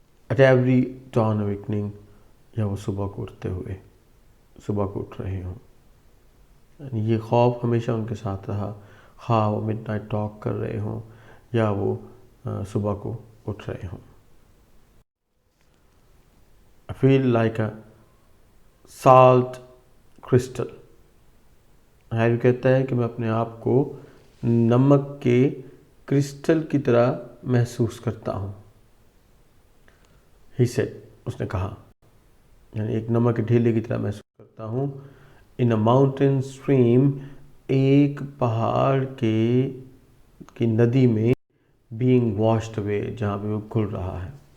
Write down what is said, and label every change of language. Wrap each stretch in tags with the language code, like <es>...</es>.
<en>at every dawn awakening,</en> <hi>या वो सुबह को उठते हुए सुबह को उठ रहे हों. ये खौफ हमेशा उनके साथ रहा, हाँ वो मिडनाइट टॉक कर रहे हों या वो सुबह को उठ रहे हों.</hi> <en>I feel like a salt crystal.</en> <hi>Harry कहता है कि मैं अपने आप को नमक के क्रिस्टल की तरह महसूस करता हूँ.</hi> <en>He said,</en> <hi>उसने कहा, यानी एक नमक के ढेले की तरह महसूस करता हूँ.</hi> <en>In a mountain stream,</en> <hi>एक पहाड़ की नदी में,</hi> <en>being washed away,</en> <hi>जहाँ पे वो घुल रहा है.</hi>